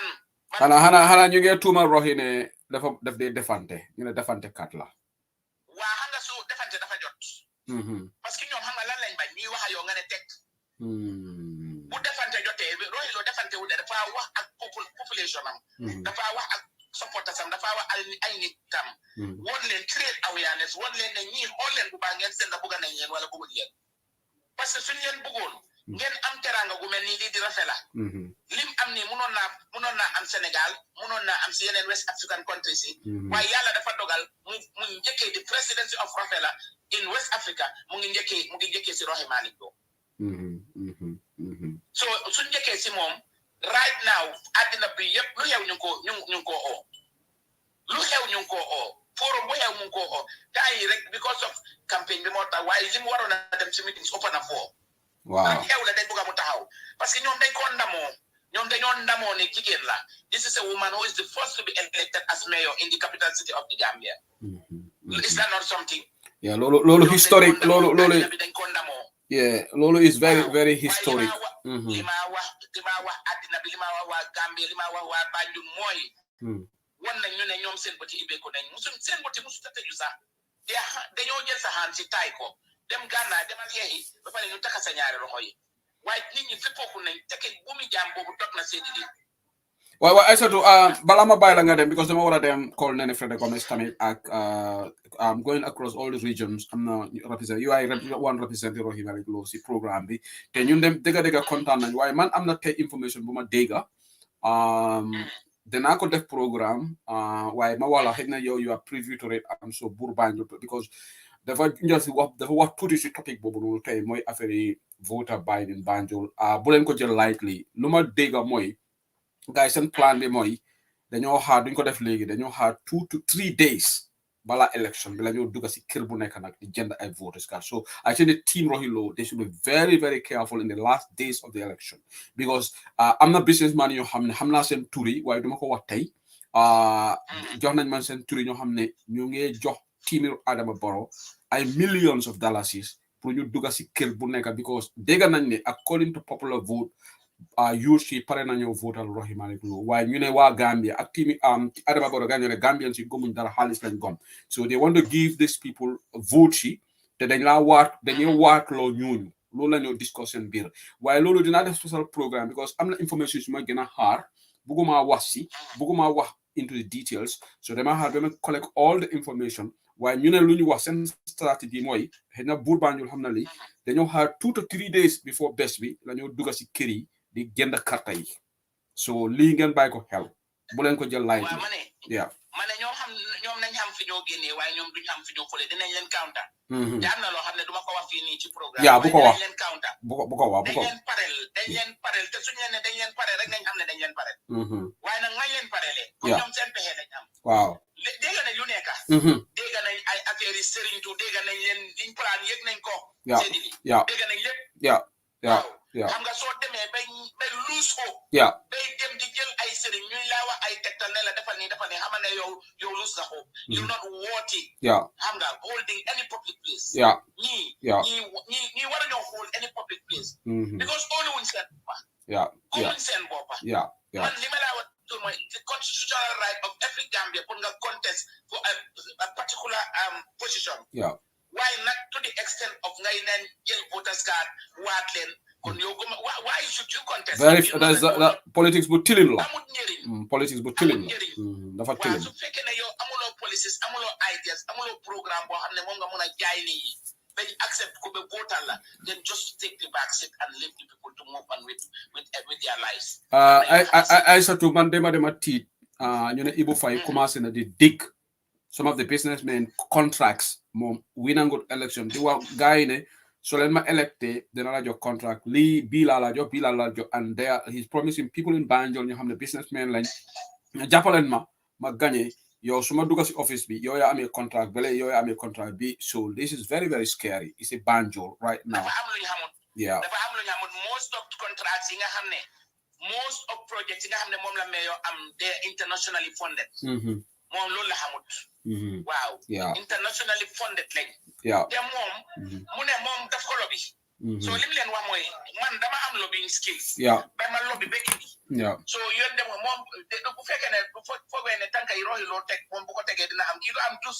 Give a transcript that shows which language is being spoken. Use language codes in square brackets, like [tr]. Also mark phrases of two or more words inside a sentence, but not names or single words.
[wo] xanaa ñu ngi tuumal Rohey ne daf dee defante ñu ne defante kat la waa xam nga su defante dafa jot [fr] parce que [wo] ñoom xam nga lan lañ bañ ñuy wax yow nga ne teg bu defante jotee Rohey Lowe defante wu de dafa wax ak population am dafa wax ak supporters am dafa wax ay nitam woon leen [en] create awareness [wo] woon leen ne ñii xool leen bu baax ngeen seen da bëgg nañ leen wala bëgguñ leen [fr] parce que [wo] suñ leen bëggoon ngeen am teranga gu mel nii lii di rafet la lim am nii munoon naa am Sénégal munoon naa am si yeneen [en] West African countries [wo] yi waaye yàlla dafa dogal mu njëkkee di [en] presidency of Rafela in West Africa [wo] mu ngi njëkkee si Rohey Malick Lowe so suñ njëkkee si moom [en] right now [wo] àddina bi yëpp lu xew ñu ngi ko oo lu xew ñu ngi ko oo forum bu xew mu ngi ko oo gaa yi rek [en] because of [wo] campagne bi moo tax waaye li mu waroon a dem si meetings ëpp na foo waaw xew la dañ bëgg mu taxaw [fr] parce que [wo] ñoom dañ ko ndamoo ñoom dañoo ndamoo ne jigéen la [en] this is a woman who is the first to be elected as mayor in the capital city of the Gambia is that not something [wo] loolu historique loolu dañ ko ndamoo [en] loolu is very very historic [wo] li ma wax àddina bi li ma wax waa Gambia li ma wax waa Banjul mooy wan nañ ñu ne ñoom seen bëti ibbeeku nañ seen bëti musu tëju sax dañoo jël sa xaan si taay ko dem Gànnaar demal yeexi ba pare ñu taka sa ñaari loxo yi waaye nit ñi féppooku nañ teke bu mu jaam boobu dog na seedi di waaw Aïssatou balaa ma bàyyi la nga dem because dama war a dem call Nene Frederick Gomez tamit ak [en] I'm going across all the regions [wo] am na represent [en] you are one representing Rohey Malick Lowe [wo] si programme bi te ñun dem dëgga kontaan nañ waaye man am na tey information bu ma dégga danaa ko def programme waaye ma wala xëy na yow [en] you are privy to it [wo] am so buur Banjul because dafa wax tuuti si topic boobu noonu tey mooy affaire yi [en] voter buying [wo] Banjul bu leen ko jël lightly lu ma dégga mooy gars seen plan bi mooy dañoo xaar duñ ko def léegi dañoo xaar [en] 2 to 3 days [wo] bala election bila ñu dugga si kër bu nekk nag di jënd ay voters card. [en] So I think the team Rohilo, they should be very, very careful in the last days of the election, because [wo] am na businessman yoo xam naa seen tur yi waaye duma ko wax tey. Jox nañ man seen tur yi ñoo xam ne ñu ngi jox team Adama Barrow ay [en] millions of dollars [wo] pour ñu dugga si kër bu nekk, because dégg nañ ne [en] according to popular vote [wo] youth yi pare nañoo votal Rohey Malick Lowe waaye ñu ne waa Gambia ak team Adama Barrow ñu ne Gambian si gomuñ dara xaalis lañ gom, [en] so they want to give these people vote [wo] yi te dañuy waatloo ñooñu loolu la ñoo discuss seen biir. waaye loolu dinaa def [en] special programme [wo] because am na information su ma gën a xaar bugguma wax [en] into the details, [wo] so dama xaar ba ma [en] collect all the information. [wo] waaye ñu ne lu ñu wax seen stratégie mooy xëy na buur Banjul xam na li dañoo xaar [en] 2 to 3 days before [wo] bés bi la ñoo dugga si kër yi di jënd karta yi, so lii ngeen bàyyi ko xel bu leen ko jël light ma ne ñoom nañ xam fi ñoo génnee waaye ñoom duñu xam fi ñoo fële dinañ leen counter. te am na loo xam ne duma ko wax fii nii ci programme. bu ko wax dañ leen counter. bu ko wax dañ leen parel te suñu leen ne dañ leen parel rek nañ xam ne dañ leen parel. waaye nag mañ leen parelee. comme ñoom seen pexe lañ am. waaw dégg nañ lu nekk. dégg nañ ay affaire yi Serigne Tou dégg nañ leen liñ plan yëg nañ ko. dégg nañ lépp. xam nga soo demee bay luus ko. bay dem di jël ay sëriñ ñuy laa wax ay tegtal ne la defal nii xam ne yow luus na ko. [en] you not worthy. [wo] xam nga [en] holding any public place. [wo] ñii war a ñoo [en] hold any public place. because only [wo] wuñ seen boppa. [en] only [wo] seen boppa. man li ma laa wax mooy [en] the constitutional right of every Gambia pour nga contest for a particular position. Why not to the extent of [wo] ngay neen jël voters card waat leen. [en] Why should you contest? That politics [wo] bu tilim la. amul njëriñ. Politics bu tilim la. dafa tilim. waaw su fekkee ne yow amuloo policies amuloo ideas amuloo programme boo xam ne moom nga mun a jaay nit ñi bañ accept ko ba votal la, [en] then just take the back seat and leave the people to move on with their lives. [wo] ay surtout man dema tiit ñu ne Ibu Faye commencé na di dig [en] some of the businessmen contracts [wo] moom winangut election di wax gars yi ne so leen ma electé dina la jox contract lii bii laa la jox [en] and there he's promising people in Banjul [wo] ñoo xam ne businessmen lañ jàppaleen ma gagné yow su ma dugga si office bi yow yaa amee contract bele yow yaa amee contract bi, [en] so this is very very scary. It's a Banjul right now. [wo] dafa am lu ñu xamul [en] most of contracts [wo] yi nga xam ne [en] most of projects [wo] yi nga xam ne moom la meyo am [en] they internationally funded. [wo] moom loolu la xamut. waaw [en] internationally funded [wo] lañ. te moom mu ne moom daf ko lobby. so lim leen wax mooy man dama am [en] lobbying skills. [wo] ba ma lobby ba indi. so yéen dem moom bu fekkee ne bu foogee ne tànk yi Rohey loo teg moom bu ko tegee dina am kii du am tus.